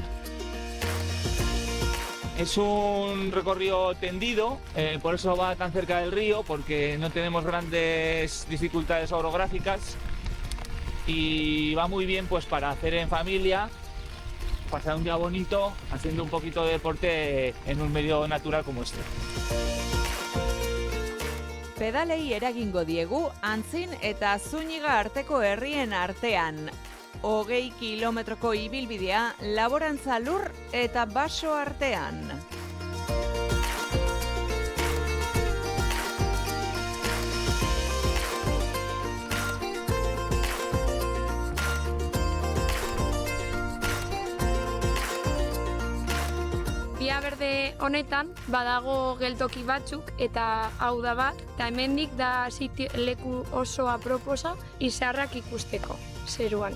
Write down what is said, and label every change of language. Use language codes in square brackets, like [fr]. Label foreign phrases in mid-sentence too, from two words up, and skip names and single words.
[es] Es un recorrido tendido, por eso va tan cerca del río, porque no tenemos grandes dificultades orográficas. Y va muy bien pues para hacer en familia, pasar un día bonito haciendo un poquito de deporte en un medio natural como este. [eu] Pedalei eragingo diegu Antzin eta Zúñiga arteko herrien artean. 20 kilometroko ibilbidea laborantza lur eta baso artean. Bia berde honetan badago geltoki batzuk eta hau da bat, eta hemendik da leku oso aproposa izarrak ikusteko zeruan.